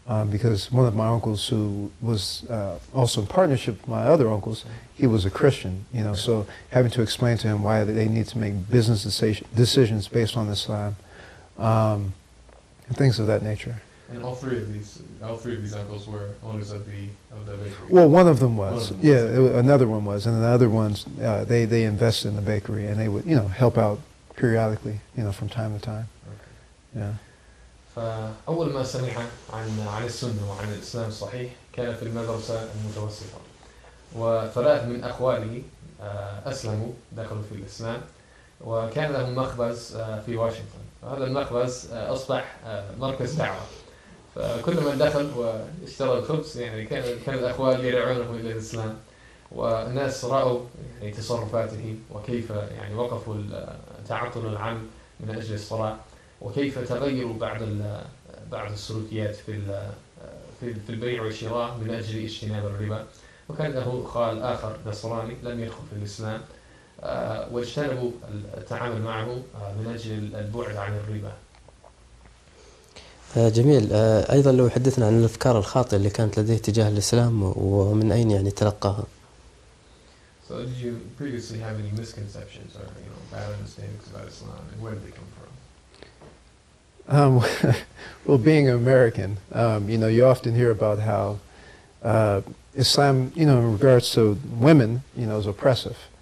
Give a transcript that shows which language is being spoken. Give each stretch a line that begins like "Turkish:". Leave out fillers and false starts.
English: Because one of my uncles, who was also in partnership with my other uncles, he was a Christian, you know, so having to explain to him why they need to make business decisions based on Islam, and things of that nature. And all three of these uncles were owners of the bakery. Well, one of them was, another one was, and the other ones, they invested in the bakery, and they would, you know, help out periodically, you know, from time to time. Yeah.
Arabic: فأول ما سمع عن السنة وعن الإسلام الصحيح كان في المدرسة المتوسطة، وثلاث من أخواله أسلموا، دخلوا في الإسلام، وكان لهم مخبز في واشنطن، وهذا المخبز أصبح مركز دعوة. فكل من دخل واشترى الخبز يعني كان الأخوال يدعونه إلى الإسلام، والناس رأوا يعني تصرفاته وكيف يعني وقفوا تعطل العمل من أجل الصلاة، وكيف تغيروا بعض السلوكيات في البيع والشراء من أجل اجتناب الربا. وكان له خال آخر نصراني لم يدخل في الإسلام، واجتنبوا التعامل معه من أجل البعد عن الربا. جميل. أيضا لو حدثنا عن الأفكار الخاطئة اللي كانت لديه تجاه الإسلام ومن أين يعني تلقاها.
English: So did you previously have any misconceptions or, you know, bad understandings about Islam, and where did they come from? Well, being an American, you know, you often hear about how Islam, you know, in regards to women, you know, is oppressive.